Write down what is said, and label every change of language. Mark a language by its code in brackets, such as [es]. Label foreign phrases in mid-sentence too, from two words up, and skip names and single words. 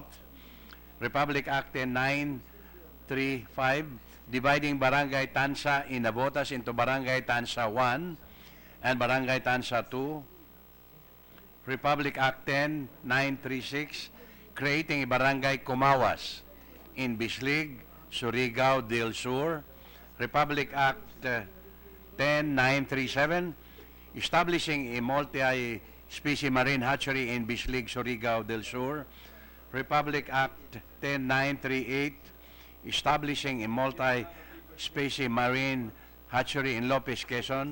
[en] Republic Act 10935 dividing Barangay Tansa in Navotas into Barangay Tansa 1 and Barangay Tansa 2. Republic Act 10936 creating a Barangay Kumawas in Bislig, Surigao del Sur. Republic Act 10937 establishing a multi-species marine hatchery in Bislig, Surigao del Sur. Republic Act 10938 establishing a multi-species marine hatchery in Lopez, Quezon.